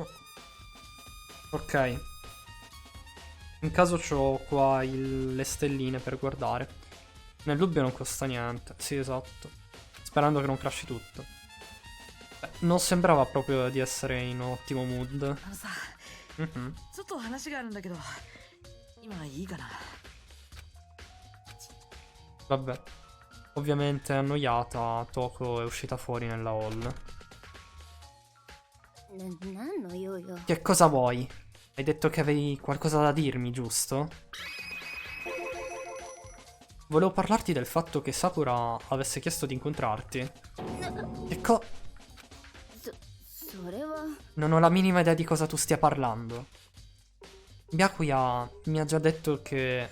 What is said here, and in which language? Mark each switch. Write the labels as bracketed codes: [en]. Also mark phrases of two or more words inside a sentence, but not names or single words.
[it] Ok. In caso c'ho qua le stelline per guardare. Nel dubbio non costa niente. Sì, esatto. Sperando che non crashi tutto. Beh, non sembrava proprio di essere in ottimo mood. [ja] あのさ Mhm. ちょっと話があるんだけど今いいかな [it] Vabbè. Ovviamente annoiata, Toko è uscita fuori nella hall. [ja] なんの用よ。 [it] Che cosa vuoi? Hai detto che avevi qualcosa da dirmi, giusto? Volevo parlarti del fatto che Sakura avesse chiesto di incontrarti. Che [ja] それは [it] Non ho la minima idea di cosa tu stia parlando. Byakuya mi ha già detto che...